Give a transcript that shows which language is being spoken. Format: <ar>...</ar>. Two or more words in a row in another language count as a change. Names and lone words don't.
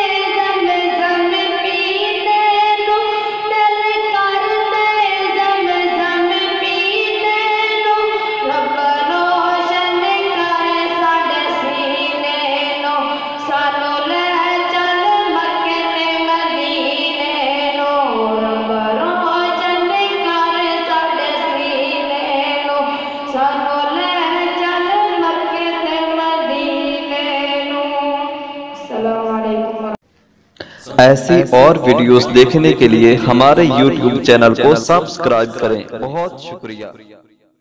<pa>زم زم پینے نوں، دل کردے زم زم پینے نوں، ربا روشن کر ساڈے سینے نوں، سانوں لے چل مکے تے مدینے نوں، ربا روشن کر ساڈے سینے نوں، سانوں لے چل مکے تے مدینے نوں.</pa> <ar>السلام عليكم.</ar> <hi>ऐसी और वीडियोस देखने के लिए हमारे YouTube चैनल को सब्सक्राइब करें। बहुत शुक्रिया।</hi>